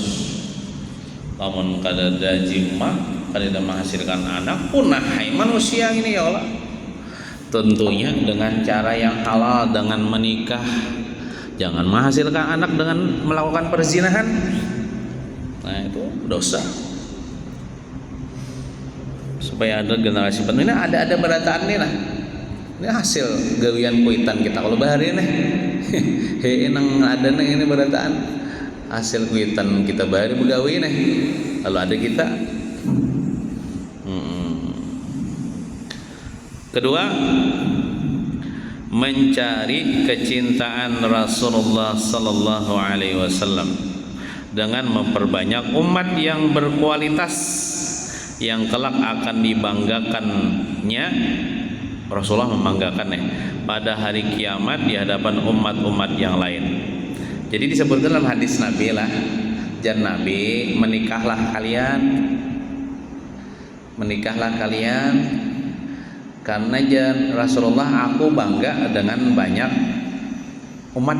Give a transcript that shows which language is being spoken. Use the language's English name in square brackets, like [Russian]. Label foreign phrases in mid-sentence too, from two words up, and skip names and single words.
[Indonesian] Namun kadada jima, kadada menghasilkan anak punah hai manusia ini ya Allah, tentunya dengan cara yang halal, dengan menikah. Jangan menghasilkan anak dengan melakukan perzinahan. Nah, itu dosa. Supaya ada generasi penerus. [Banjar] Ini ada berataan nih lah. Ini hasil gawian kuitan kita. Kalau bahari nih, nang ada nih ini berataan hasil kuitan kita bahari begawi nih. [Indonesian] Lalu ada kita. Kedua, mencari kecintaan Rasulullah [Arabic] صلى الله عليه وسلم [Indonesian] dengan memperbanyak umat yang berkualitas yang kelak akan dibanggakannya. Rasulullah membanggakannya pada hari kiamat di hadapan umat-umat yang lain. Jadi disebutkan dalam hadis Nabi lah, jan Nabi, menikahlah kalian karena jan Rasulullah, aku bangga dengan banyak umat.